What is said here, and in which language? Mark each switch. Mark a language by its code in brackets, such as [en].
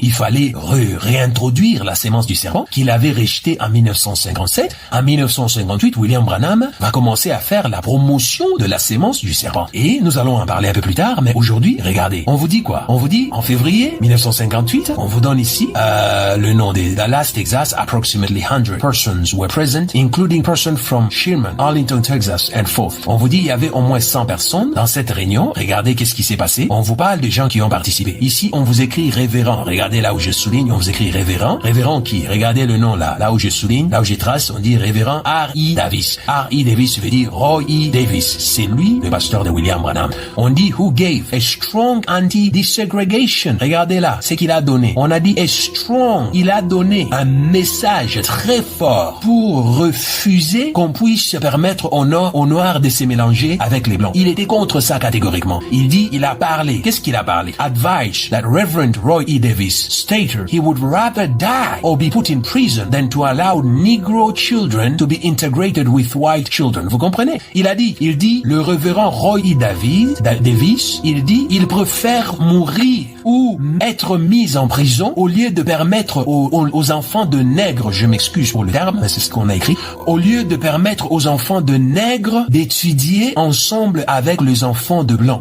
[fr] Il fallait réintroduire la sémence du serpent qu'il avait rejetée en 1957. En 1958, William Branham va commencer à faire la promotion de la sémence du serpent. Et nous allons en parler un peu plus tard, mais aujourd'hui, regardez, on vous dit quoi? On vous dit, en février 1958, on vous donne ici le nom de Dallas, Texas, [en] approximately 100 persons were present, including persons from Sherman, Arlington, Texas, and forth. [fr] On vous dit, il y avait au moins 100 personnes dans cette réunion. Regardez qu'est-ce qui s'est passé. On vous parle des gens qui ont participé. Ici, on vous écrit révérend. Regardez là où je souligne, on vous écrit révérend. Révérend qui? Regardez le nom là. Là où je souligne, là où je trace, on dit révérend R.E. Davis. R.E. Davis veut dire Roy E. Davis. C'est lui, le pasteur de William Branham. On dit [en] who gave a strong anti-desegregation. [fr] Regardez là, ce qu'il a donné. On a dit [en] a strong. [fr] Il a donné un message très fort pour refuser qu'on puisse permettre aux Noirs de se mélanger avec les Blancs. Il était contre ça catégoriquement. Il a parlé. Qu'est-ce qu'il a parlé? [en] Advice that Reverend Roy E. Davis stated he would rather die or be put in prison than to allow Negro children to be integrated with white children. [fr] Vous comprenez? Il dit, le révérend Roy E. Davis, il préfère mourir ou être mis en prison au lieu de permettre aux enfants de nègres, je m'excuse pour le terme, mais c'est ce qu'on a écrit, au lieu de permettre aux enfants de nègres d'étudier ensemble avec les enfants de blancs.